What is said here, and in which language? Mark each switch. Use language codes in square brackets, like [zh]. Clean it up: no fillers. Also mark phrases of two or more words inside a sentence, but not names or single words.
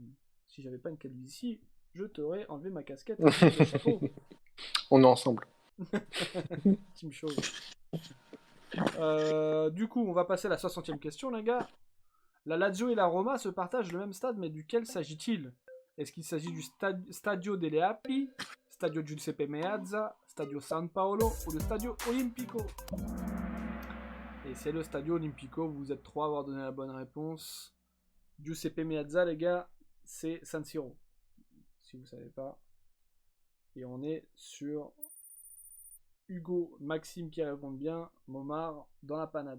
[fr] Si j'avais pas une calvitie, je t'aurais enlevé ma casquette et le chapeau. On est ensemble. Team Show. Du coup, on va passer à la 60e question, les gars. La Lazio et la Roma se partagent le même stade, mais duquel s'agit-il? Est-ce qu'il s'agit du Stadio delle Api, Stadio Giuseppe Meazza, Stadio San Paolo ou le Stadio Olimpico? Et c'est le Stadio Olimpico, vous êtes trois à avoir donné la bonne réponse. Giuseppe Meazza, les gars, c'est San Siro, si vous ne savez pas. Et on est sur Hugo, Maxime qui répond bien, Momar dans la panade.